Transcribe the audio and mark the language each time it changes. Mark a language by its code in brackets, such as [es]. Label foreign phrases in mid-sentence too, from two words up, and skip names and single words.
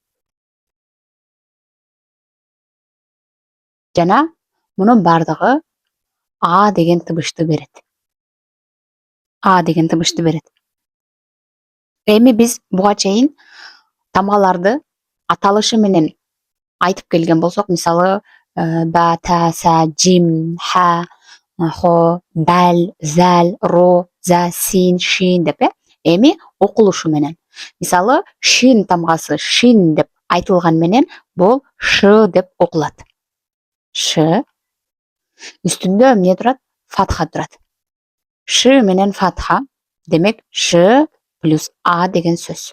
[ky] Жана мунун бардыгы а деген тыбышты берет. А деген тыбышты берет. Эми биз буга чейин тамгаларды аталышы менен айтып келген болсок, мисалы, ба, та, са, жим, ха, хо, дал, зал, ро, за, син, шин деп, эми окулушу менен. Мисалы, шин тамгасы шин деп айтылган менен бул ш деп окулат. Ш. Үстүндө эмне турат? Фатха турат. Ш менен фатха, демек ш плюс а деген сөз.